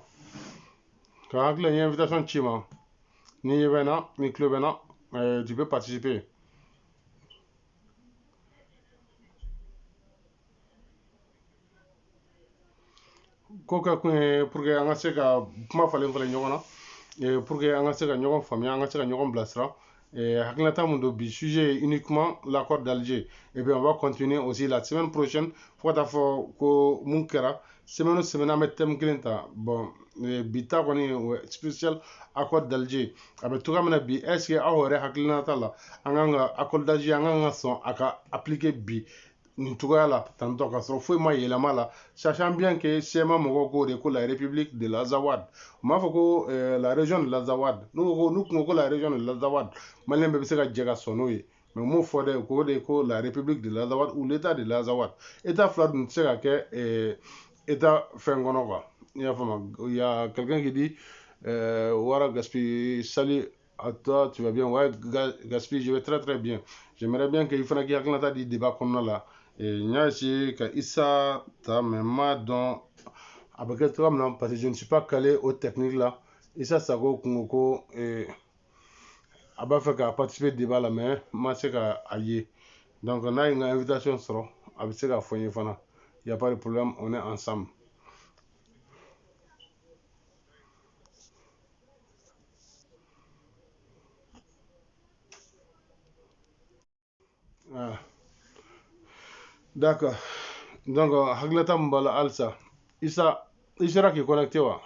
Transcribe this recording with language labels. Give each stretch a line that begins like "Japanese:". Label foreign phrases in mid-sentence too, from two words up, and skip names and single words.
Bambara: Quand hakili ye invitation ci ma, ni ɲɛ bɛ n na, ni tulo bɛ n na,
French: tu peux participer.
Bambara: Ko kɛ kun ye
French: pour que
Bambara: an ka se ka kuma falen falen ɲɔgɔn na,
French: pour que
Bambara: an ka se ka ɲɔgɔn faamuya, an ka se ka ɲɔgɔn bilasira. Hakilinata mun don bi sujet ye
French: uniquement l'accord d'Alger, et puis on va continuer aussi la semaine prochaine
Bambara: fo ka taa fɔ ko mun kɛra semaine o semaine an bɛ thème kelen ta. Bon bi ta kɔni o ye
French: spécial accord d'Alger,
Bambara: a bɛ cogoya min na bi
French: est ce que
Bambara: aw yɛrɛ hakilinata la an kan ka
French: accord d'Alger
Bambara: an kan ka sɔn a ka appliquer bi nin cogoya la tantɔ ka sɔrɔ foyi ma yɛlɛma la,
French: sachant bien que
Bambara: sema mɔgɔw ko de ko
French: la république de l'Azawad,
Bambara: u m'a fɔ ko
French: la région de l'Azawad,
Bambara: n'u kun ko
French: la région de l'Azawad,
Bambara: maliyɛn bɛɛ bɛ se ka jɛ ka sɔn n'o ye, mais m'o fɔ dɛ, ko de ko
French: la république de l'Azawad ou l'état de l'Azawad.
Bambara: État fila dun tɛ se ka kɛ état fɛn kɔnɔ, quoi. I y'a faamu.
French: Il y a quelqu'un qui dit Wara Gaspi, salut à toi, tu vas bien? Ouais, Gaspi, je vais très très bien. J'aimerais bien qu'il
Bambara: fana k'i hakilinata di débat kɔnɔna la. N y'a essayé ka Isa ta, mais n m'a dɔn a bɛ kɛ cogoya min na
French: parce que je ne suis pas calé au technique
Bambara: la. Isa Sako kun ko a b'a fɛ ka participer débat la, mais n ma se ka a ye. Donc n'a ye n ka invitation sɔrɔ, a bɛ se k'a fɔ n ye fana.
French: Il y a pas de problème, on est ensemble. Ah. D'accord.
Bambara: Donc hakilinata min b'a la halisa Isa, i sera k'i connecté wa?